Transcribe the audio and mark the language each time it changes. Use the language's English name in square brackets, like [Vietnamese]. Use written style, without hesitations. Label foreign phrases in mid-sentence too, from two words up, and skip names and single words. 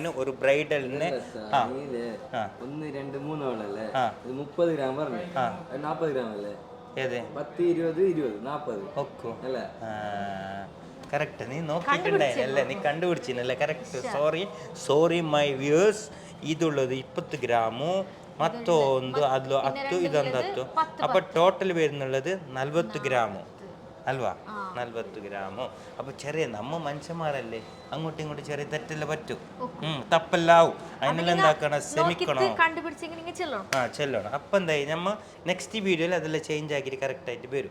[Malayalam] ഒരു ബ്രൈഡലിന് 1 2 3 വളല്ലേ, 30 ഗ്രാം പറഞ്ഞു, 40 ഗ്രാം അല്ലേ, ഏത് 10 20 20 40 ഒക്കെ അല്ലേ? കറക്റ്റ്, നീ നോക്കിയിട്ടുണ്ടായില്ലേ, നീ കണ്ടുപിടിച്ചില്ലേ, കറക്റ്റ്. [English] sorry my viewers, [Kannada] ಇದುಳ್ಳದು 20 ಗ್ರಾಮು ಮತ್ತೊಂದು ಅದು 10, ಇದೊಂದು 10. [Malayalam] അപ്പോൾ ടോട്ടൽ വരുന്നുള്ളത് 40 ഗ്രാമു അൽവാ, 40 ഗ്രാമു. അപ്പോൾ ചെറിയ നമ്മ മനുഷ്യന്മാരല്ലേ, അങ്ങോട്ടും ഇങ്ങോട്ടും ചെറിയ തെറ്റെല്ലാം പറ്റും, തപ്പെല്ലാവും. അതിനെല്ലാം എന്താക്കണം, ശ്രമിക്കണം, ചെല്ലണം. അപ്പം എന്തായി നമ്മ നെക്സ്റ്റ് വീഡിയോയിൽ അതെല്ലാം ചേഞ്ച് ആക്കിയിട്ട് കറക്റ്റായിട്ട് വരും.